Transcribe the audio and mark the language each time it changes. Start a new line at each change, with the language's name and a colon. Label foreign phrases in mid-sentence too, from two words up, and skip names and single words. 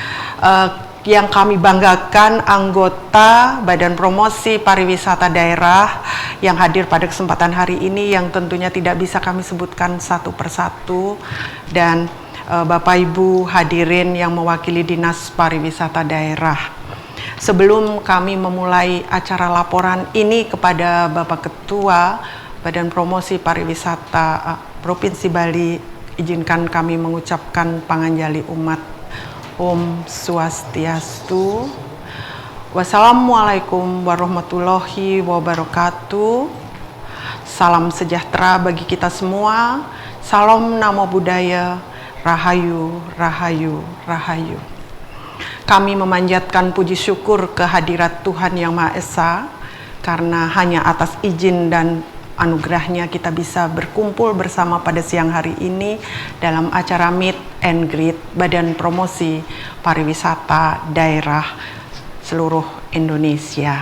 Indonesian: Yang kami banggakan anggota Badan Promosi Pariwisata Daerah yang hadir pada kesempatan hari ini, yang tentunya tidak bisa kami sebutkan satu persatu, dan Bapak Ibu hadirin yang mewakili Dinas Pariwisata Daerah. Sebelum kami memulai acara laporan ini kepada Bapak Ketua Badan Promosi Pariwisata Provinsi Bali, izinkan kami mengucapkan
Balinese: panganjali umat. Om Swastiastu.
Arabic: والسلام عليكم ورحمة الله وبركاته.
Indonesian: Salam sejahtera bagi kita semua. Salam
Pali: Namo Buddhaya.
Indonesian: Rahayu, Rahayu, Rahayu. Kami memanjatkan puji syukur kehadirat Tuhan Yang Maha Esa, karena hanya atas izin dan anugerahnya kita bisa berkumpul bersama pada siang hari ini dalam acara
English: Meet and Greet
Indonesian: Badan Promosi Pariwisata Daerah seluruh Indonesia.